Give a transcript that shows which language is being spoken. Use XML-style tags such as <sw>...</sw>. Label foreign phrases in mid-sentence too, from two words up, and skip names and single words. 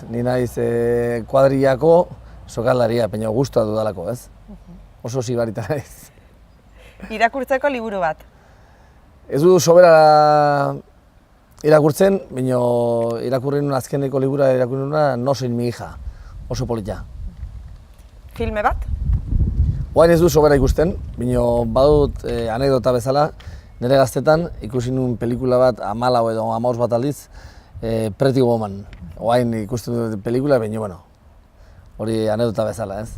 <eu>Ni naiz kuadrillako sukaldaria, baina gustua dudalako, ez? Oso sibarita naiz. Irakurtzeko liburu bat? Ez du sobera irakurtzen, baina irakurri nuen azkeneko libura irakurri nuen No soy mi hija, oso polita. Filme bat? Oain ez du sobera ikusten, baina badut anekdota bezala, nire gaztetan ikusi nuen pelikula bat 14 edo 15 bat aldiz, Pretty Woman. Oain ikusten dut pelikula, baina bueno, hori anekdota bezala, ez?</eu>